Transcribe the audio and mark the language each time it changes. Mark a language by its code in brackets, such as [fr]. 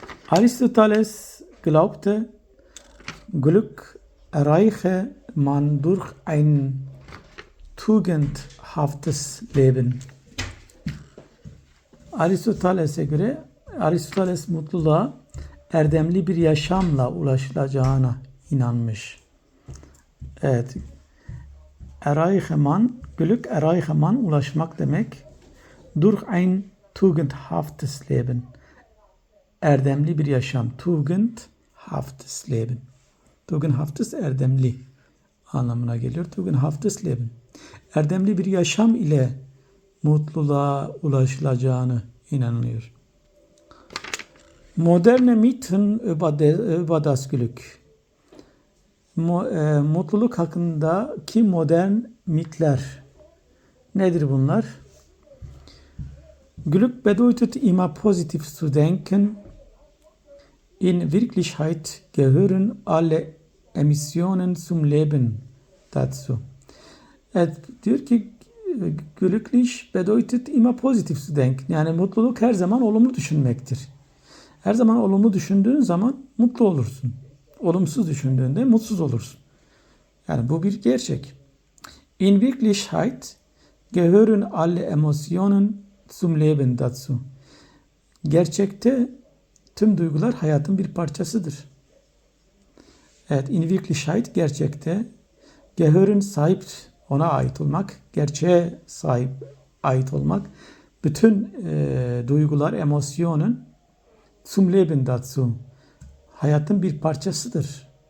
[de] Aristoteles glaubte, Glück erreiche man durch ein tugendhaftes Leben. [tr] Aristoteles'e göre Aristoteles mutluluğa erdemli bir yaşamla ulaşılacağına inanmış. Evet. [de] Erreicheman, Glück erreicheman [tr] ulaşmak demek. [de] Durch ein tugendhaftes Leben. [tr] Erdemli bir yaşam. [de] Tugendhaftes Leben. [tr] Tugendhaftes erdemli anlamına geliyor. [de] Tugendhaftes Leben. [tr] Erdemli bir yaşam ile mutluluğa ulaşılacağını inanılıyor. [de] Moderne Mythen über das Glück. [tr] Mutluluk hakkındaki modern mitler. Nedir bunlar? [de] Glück bedeutet immer positiv zu denken. In Wirklichkeit gehören alle Emissionen zum Leben dazu. [tr] Evet, diyor ki [de] glücklich bedeutet immer positiv zu denken. [tr] Yani mutluluk her zaman olumlu düşünmektir. Her zaman olumlu düşündüğün zaman mutlu olursun. Olumsuz düşündüğünde mutsuz olursun. Yani bu bir gerçek. [de] In Wirklichkeit gehören alle Emotionen zum Leben dazu. [tr] Gerçekte tüm duygular hayatın bir parçasıdır. Evet, [de] in Wirklichkeit [tr] gerçekte, gehören sahip, ona ait olmak, gerçeğe sahip ait olmak, bütün duygular, emosyonun [de] zum Leben dazu, [tr] hayatın bir parçasıdır.